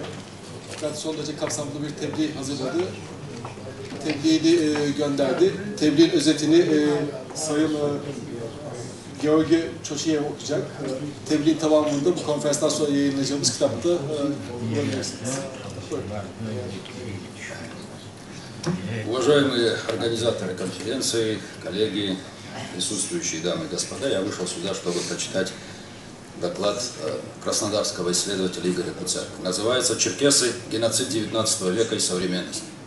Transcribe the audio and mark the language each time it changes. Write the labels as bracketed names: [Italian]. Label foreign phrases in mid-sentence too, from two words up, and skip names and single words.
[Turkish] Fakat son derece kapsamlı bir tebliğ hazırladı. Tebliğini gönderdi. Tebliğin özetini Sayın Georgi Çoşiyev okuyacak. Tebliğin tamamında bu konferanstan sonra yayınlayacağımız kitapta bulabilirsiniz. [Russian] Уважаемые организаторы конференции, коллеги, присутствующие дамы и господа, я вышел сюда, чтобы прочитать доклад краснодарского исследователя Игоря Куценко. Называется «Черкесы. Геноцид XIX века и современность».